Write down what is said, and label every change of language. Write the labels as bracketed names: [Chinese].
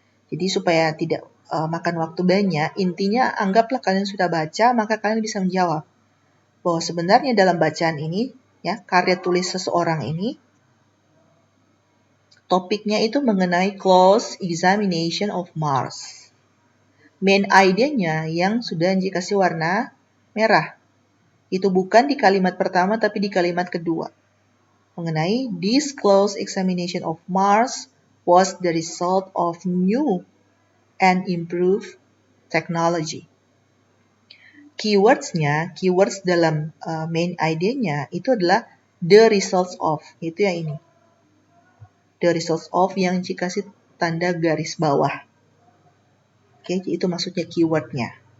[Indonesian] Jadi supaya tidak makan waktu banyak, intinya anggaplah kalian sudah baca, maka kalian bisa menjawab bahwa sebenarnya dalam bacaan ini, ya, karya tulis seseorang ini, topiknya itu mengenai [English] close examination of Mars. [Indonesian] Main idea-nya yang sudah dikasih warna merah. Itu bukan di kalimat pertama, tapi di kalimat kedua. [English] Mengenai this close examination of Mars was the result of new and improved technology. [Indonesian] Keywords-nya, keywords dalam main idea-nya itu adalah [English] the results of, [Indonesian] itu yang ini. [English] The results of [Indonesian] yang dikasih tanda garis bawah. Oke, itu maksudnya keyword-nya.